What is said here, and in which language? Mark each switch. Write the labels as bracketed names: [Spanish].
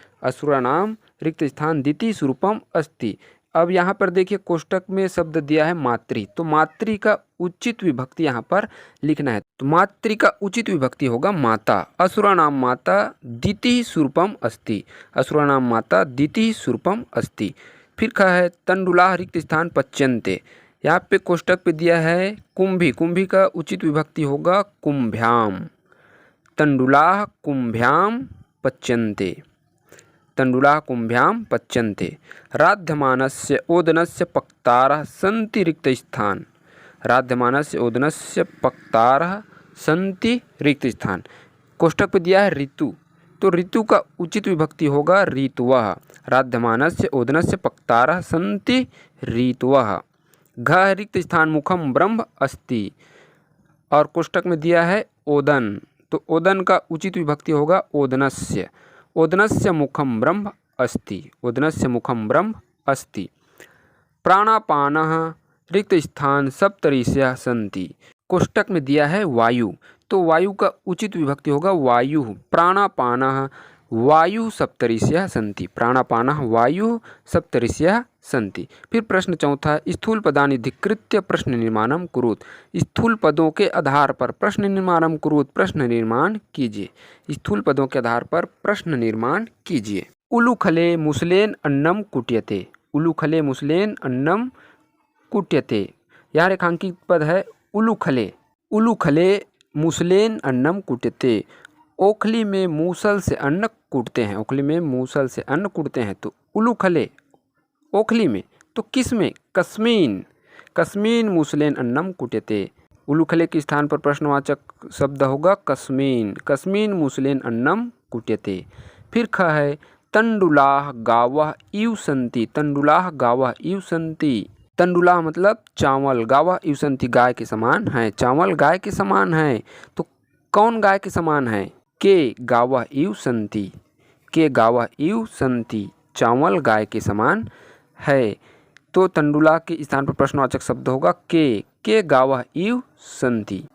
[Sanskrit] असुराणाम रिक्त स्थान द्वितीय स्वरूपम अस्ति। [Hindi] अब यहाँ पर देखिए कोष्ठक में शब्द दिया है मातृ, तो मातृ का उचित विभक्ति यहाँ पर लिखना है, तो मातृ का उचित विभक्ति होगा माता। [Sanskrit] असुराणाम माता द्वितीय स्वरूपम अस्ति। असुराणाम माता द्वितीय स्वरूपम अस्ति। [Hindi] फिर कहा है [Sanskrit] तंडुलाः रिक्त स्थान पच्यन्ते। [Hindi] यहाँ पे कोष्ठक पे दिया है कुंभी, कुंभी का उचित विभक्ति होगा कुंभ्याम। [Sanskrit] तंडुलाः कुंभ्याम पच्यन्ते। तंडुलाः कुंभ्याम पच्यन्ते। राध्यमानस्य ओदनस्य पक्तारः सन्ति रिक्त स्थान। राध्यमानस्य ओदनस्य पक्तारः सन्ति रिक्त स्थान। [Hindi] कोष्ठक पे दिया है ऋतु, तो ऋतु का उचित विभक्ति होगा ऋतवः। [Sanskrit] राध्यमानस्य ओदनस्य पक्तारः सन्ति ऋतवः। [Hindi] घ [Sanskrit] रिक्त स्थान मुखम ब्रह्म अस्ति, [Hindi] और कोष्ठक में दिया है ओदन, तो ओदन का उचित विभक्ति होगा ओदनस्य। [Sanskrit] ओदनस्य मुखम ब्रह्म अस्ति। ओदनस्य मुखम ब्रह्म अस्ति। प्राणापानः रिक्त स्थान सप्तऋषयः सन्ति। [Hindi] कोष्ठक में दिया है वायु, तो वायु का उचित विभक्ति होगा वायु। [Sanskrit] प्राणापानः वायु सप्तऋषयः सन्ति। प्राणापानः वायु सप्तऋषयः सन्ति। [Hindi] फिर प्रश्न चौथा [Sanskrit] स्थूल पदानि धिकृत्य प्रश्न निर्माणं कुरुत। [Hindi] स्थूल पदों के आधार पर [Sanskrit] प्रश्न निर्माणं कुरुत, [Hindi] प्रश्न निर्माण कीजिए। स्थूल पदों के आधार पर प्रश्न निर्माण कीजिए। [Sanskrit] उलूखले मुसलेन अन्नम कुट्यते। उलूखले मुसलेन अन्नम कुट्यते। [Hindi] यहाँ रेखांकित पद है उलूखले। [Sanskrit] उलूखले मुसलेन अन्नम कुट्यते। [Hindi] ओखली में मूसल से अन्न कूटते हैं। ओखली में मूसल से अन्न कूटते हैं, तो उलूखले ओखली में, तो किस में? कस्मीन। [Sanskrit] कस्मीन मुसलेन अन्नम कुट्यते। [Hindi] उलूखले के स्थान पर प्रश्नवाचक शब्द होगा कस्मीन। [Sanskrit] कस्मीन मुसलेन अन्नम कुट्यते। [Hindi] फिर ख है [Sanskrit] तंडुलाः गावः इव सन्ति। तंडुलाः गावः इव सन्ति। [Hindi] तंडुलाः मतलब चावल, [Sanskrit] गावः इव सन्ति [Hindi] गाय के समान है। चावल गाय के समान है, तो कौन गाय के समान है? [Sanskrit] के गावः इव सन्ति। के गावः इव सन्ति। [Hindi] चावल गाय के समान है, तो तंडुला के स्थान पर प्रश्नवाचक शब्द होगा [Sanskrit] के गावः इव सन्ति।